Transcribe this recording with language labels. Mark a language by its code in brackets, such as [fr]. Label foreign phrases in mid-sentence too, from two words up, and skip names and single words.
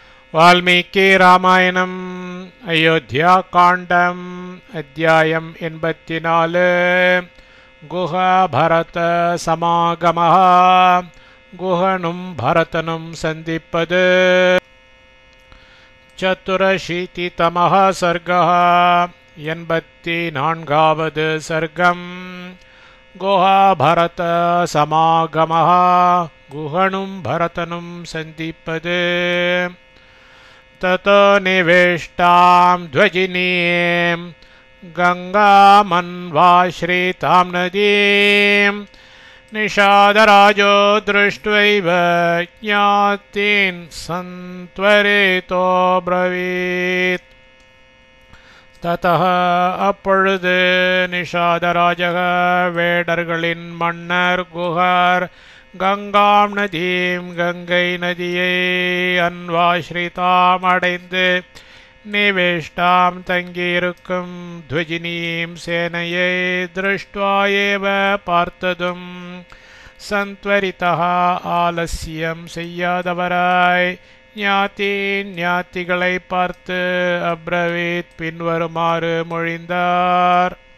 [ta] வால்மீகி ராமாயணம் அயோத்தியா காண்டம் அத்தியாயம் 84 [sa] गुह भरत समागमः [ta] குஹனும் பரதனும் சந்திப்பது [sa] चतुरशीतितमः सर्गः [ta] 84வது சர்க்கம் [sa] गुह भरत समागमः [ta] குஹனும் பரதனும் சந்திப்பது [sa] ततो निवेष्टां ध्वजिनीं गङ्गामन्वाश्रितां नदीं निषादराजो दृष्ट्वैव ज्ञातीन् सन्त्वरितो ब्रवीत् ततः [ta] அப்பொழுது நிஷாதராஜக வேடர்களின் மன்னர் குஹர் கங்காம் நதீம் கங்கை நதியை அன்வாஸ்ரிதாம் அடைந்து நிவேஷ்டாம் தங்கியிருக்கும் துவஜினீம் சேனையை [sa] दृष्ट्वा एव [ta] பார்த்ததும் சந்த்வரிதா ஆலஸ்யம் செய்யாதவராய் ஞாத்திகளை பார்த்து அப்ரவீத் பின்வருமாறு மொழிந்தார்.